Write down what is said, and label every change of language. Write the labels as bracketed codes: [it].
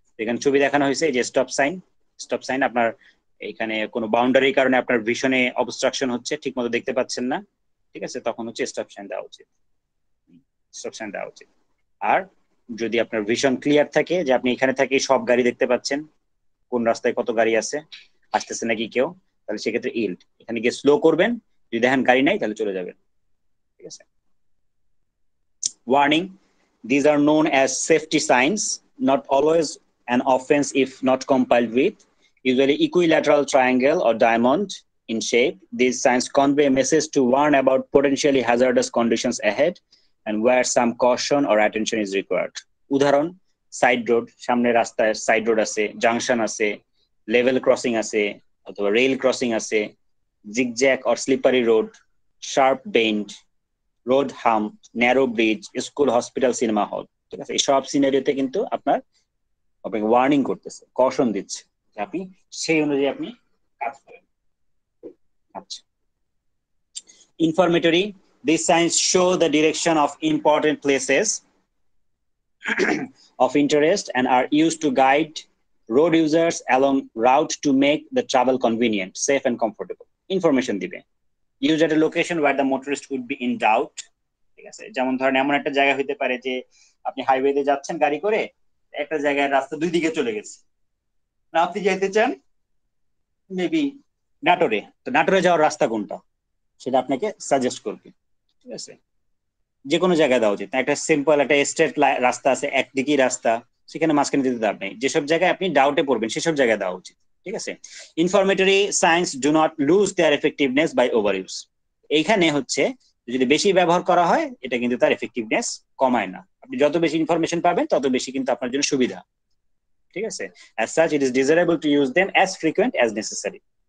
[bn] এখানে ছবি দেখানো হয়েছে যে স্টপ সাইন আপনার এখানে কোনো বাউন্ডারির কারণে আপনার ভিশনে অবস্ট্রাকশন হচ্ছে, ঠিক মতো দেখতে পাচ্ছেন না, ঠিক আছে, তখন হচ্ছে স্টপ সাইন দেওয়া উচিত। আর যদি আপনার ভিশন ক্লিয়ার থাকে, যে আপনি এখানে থেকে সব গাড়ি দেখতে পাচ্ছেন, কোন রাস্তায় কত গাড়ি আছে, আসতেছে নাকি কেউ, তাহলে সেক্ষেত্রে ইল্ড, এখানে গিয়ে স্লো করবেন, যদি দেখেন গাড়ি নাই তাহলে চলে যাবেন, ঠিক আছে। [en] Warning, these are known as safety signs, not always an offense if not complied with, usually equilateral triangle or diamond in shape. These signs convey a message to warn about potentially hazardous conditions ahead and where some caution or attention is required. [bn] উদাহরণ, side road, সামনে রাস্তায় side road আছে, junction আছে, level crossing আছে অথবা rail crossing আছে, zigzag or slippery road, sharp bend, road hump, narrow bridge, school, hospital, cinema hall, ঠিক আছে, এই সব সিনারিওতে কিন্তু আপনাকে ওয়ার্নিং করতেছে, কশন দিচ্ছে, যে আপনি সেই অনুযায়ী আপনি কাজ করেন। আচ্ছা, ইনফরমেটরি, [en] these signs show the direction of important places of interest and are used to guide road users along route to make the travel convenient, safe and comfortable. [bn] Information দিবে, [en] used at a location where the motorist would be in doubt, [bn] ঠিক আছে, যেমন ধরেন এমন একটা জায়গা হইতে পারে যে আপনি হাইওয়েতে যাচ্ছেন গাড়ি করে, একটা জায়গায় রাস্তা দুই দিকে চলে গেছে, না আপনি যেতে চান মেবি নাটোরে, তো নাটোরে যাওয়ার রাস্তা কোনটা সেটা আপনাকে সাজেস্ট করবে, ঠিক আছে, যে কোনো জায়গায় দেওয়া উচিত, একটা সিম্পল একটা স্ট্রেট রাস্তা আছে, একদিকেই রাস্তা, সেখানে মাঝখানে দিতে দেওয়া নেই, যেসব জায়গায় আপনি ডাউটে পড়বেন সেসব জায়গায় দেওয়া উচিত, ঠিক আছে। [en] informatory science do not lose their effectiveness by overuse, [bn] এইখানে হচ্ছে যদি বেশি ব্যবহার করা হয় এটা কিন্তু তার এফেক্টিভনেস কমায় না, আপনি যত বেশি ইনফরমেশন পাবেন তত বেশি কিন্তু আপনার জন্য সুবিধা, ঠিক আছে। [en] As such, it is desirable to use them as frequent as necessary.